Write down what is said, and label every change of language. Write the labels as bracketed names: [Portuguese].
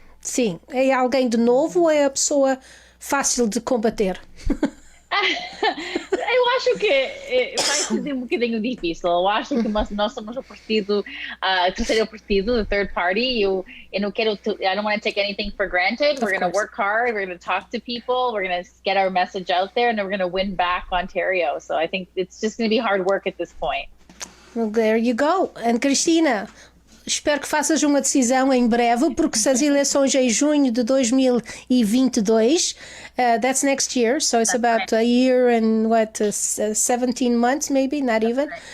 [Portuguese] Sim. É alguém de novo ou é a pessoa fácil de combater? Eu acho que vai ser um bocadinho difícil. Eu acho que nós somos o partido, terceiro partido, [English] the third party. [Portuguese] Eu não quero, [English] I don't want to take anything for granted. We're going to work hard. We're going to talk to people. We're going to get our message out there, and then we're going to win back Ontario. So I think it's just going to be hard work at this point. Well, there you go. [Portuguese] And Cristina, espero que faças uma decisão em breve, porque se as eleições em junho de 2022, [English] that's next year, so it's about a year and 17 months, maybe, not even.